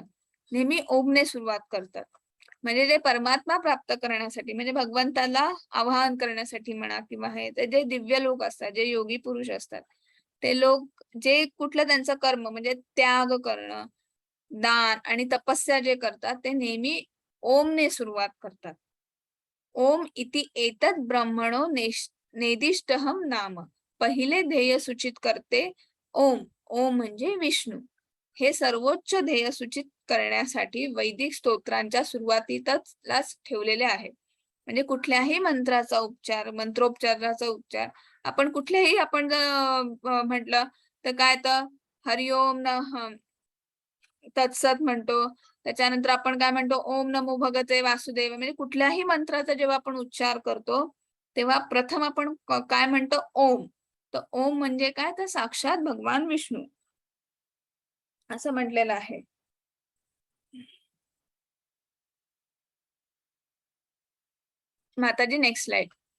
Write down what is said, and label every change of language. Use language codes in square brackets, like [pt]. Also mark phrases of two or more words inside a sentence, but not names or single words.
[mr] नेहमी ओमने सुरुवात करतात. म्हणजे जे परमात्मा प्राप्त करण्यासाठी, म्हणजे भगवंताला आवाहन करण्यासाठी म्हणा, किंवा हे जे दिव्य लोक असतात, जे योगी पुरुष असतात, ते लोक जे कुठलं त्यांचं कर्म म्हणजे त्याग करणं, दान आणि तपस्या जे करतात ते नेहमी ओमने सुरुवात करतात. [sa] ओम इति एतत् ब्रह्मणो नेदिष्टहम नाम. [mr] पहिले ध्येय सूचित करते ओम. ओम म्हणजे विष्णू. हे सर्वोच्च ध्येय सूचित करण्यासाठी वैदिक स्तोत्रांच्या सुरुवातीतच ठेवलेले आहे. म्हणजे कुठल्याही मंत्रोपचाराचा उच्चार आपण कुठल्याही आपण म्हटलं तर काय, तर [sa] हरिओम तत्सत [mr] म्हणतो, त्याच्यानंतर आपण काय म्हणतो, [sa] ओम नमो भगवते वासुदेव. [mr] म्हणजे कुठल्याही मंत्राचा जेव्हा आपण उच्चार करतो तेव्हा प्रथम आपण काय म्हणतो, ओम. तर ओम म्हणजे काय, तर साक्षात भगवान विष्णू असं म्हटलेलं आहे. माताजी [en] next slide.